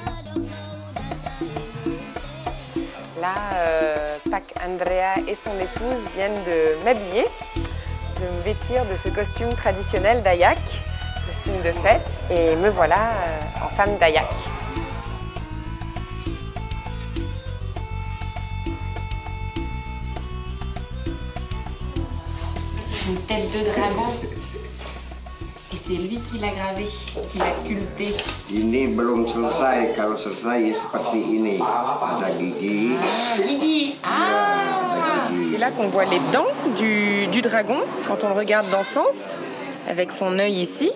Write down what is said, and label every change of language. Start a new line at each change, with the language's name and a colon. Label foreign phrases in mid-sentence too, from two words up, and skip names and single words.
French: Là, Pak Andrea et son épouse viennent de m'habiller, de me vêtir de ce costume traditionnel d'Ayak, costume de fête, et me voilà en femme d'Ayak. Une tête de dragon. Et c'est lui qui l'a gravé, qui l'a sculpté.
Indonesian: Ini belum selesai, kalau selesai seperti ini. Ada gigi. Gigi.
French: C'est là qu'on voit les dents du dragon quand on le regarde dans ce sens, avec son œil ici.